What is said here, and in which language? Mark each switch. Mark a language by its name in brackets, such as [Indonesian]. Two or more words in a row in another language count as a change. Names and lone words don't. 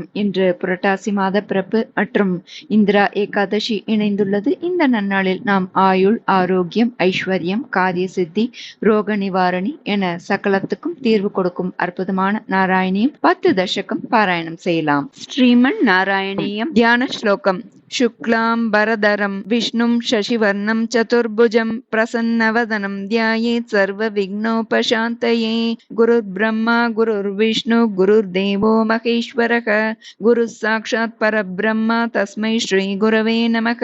[Tamil] இன்று புரட்டாசி மாத பிறப்பு மற்றும் இந்திரா ஏகாதசி இணைந்துள்ளது. இந்த நன்னாளில் நாம் ஆயுள், ஆரோக்கியம், ஐஸ்வர்யம், காரிய சித்தி, ரோக நிவாரணி என சகலத்துக்கும் தீர்வு கொடுக்கும் அற்புதமான நாராயணியம் 10 தசகம் பாராயணம் செய்யலாம். ஸ்ரீமன் நாராயணியம் தியான ஸ்லோகம். [Sanskrit] शुक्लाम्बरधरं विष्णुं शशिवर्णं चतुर्भुजं प्रसन्नवदनं ध्यायेत् सर्वविघ्नोपशान्तये. गुरुर्ब्रह्मा गुरुर्विष्णु गुरुर्देवो महेश्वरः. गुरुः साक्षात् परब्रह्म तस्मै श्रीगुरवे नमः.